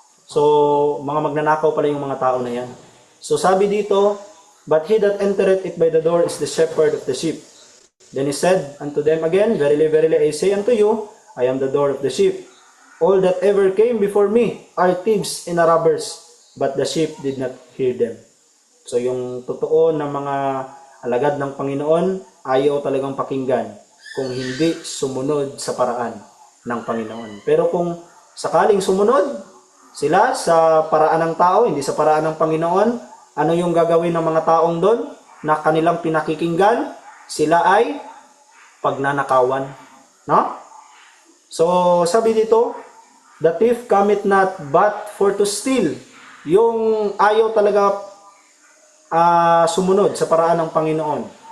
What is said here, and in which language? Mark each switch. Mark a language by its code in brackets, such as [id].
[tl] So mga magnanakaw pala yung mga tao na yan. So sabi dito, [en] "But he that entereth it by the door is the shepherd of the sheep. Then he said unto them again, Verily, verily, I say unto you, I am the door of the sheep. All that ever came before me are thieves and robbers, but the sheep did not hear them." [tl] So yung totoo na mga alagad ng Panginoon, ayaw talagang pakinggan kung hindi sumunod sa paraan ng Panginoon. Pero kung sakaling sumunod sila sa paraan ng tao, hindi sa paraan ng Panginoon, ano yung gagawin ng mga taong doon na kanilang pinakikinggan? Sila ay pagnanakawan, no? So sabi dito, [en] "The thief cometh not but for to steal." [tl] Yung ayaw talaga sumunod sa paraan ng Panginoon.